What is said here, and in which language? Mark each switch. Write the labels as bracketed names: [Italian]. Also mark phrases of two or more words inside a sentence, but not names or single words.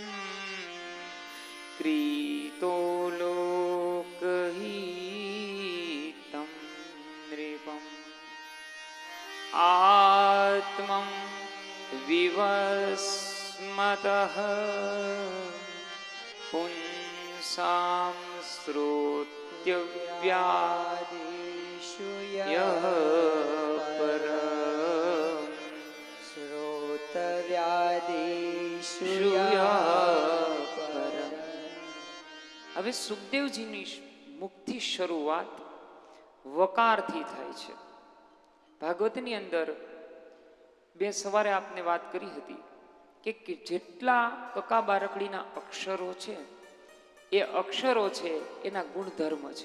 [Sanskrit] क्रीतो लोकहितं नृपम् आत्मं विवस्मतः पुंसां श्रोतव्यादिषु यः परं શ્રોતવ્યાદિષુ પરમ. [Gujarati] હવે સુખદેવજીની મુક્તિ શરૂઆત વકારથી થાય છે. ભાગવતની અંદર બે સવારે આપને વાત કરી હતી કે જેટલા કકા બારકડીના અક્ષરો છે એ અક્ષરો છે એના ગુણધર્મ છે.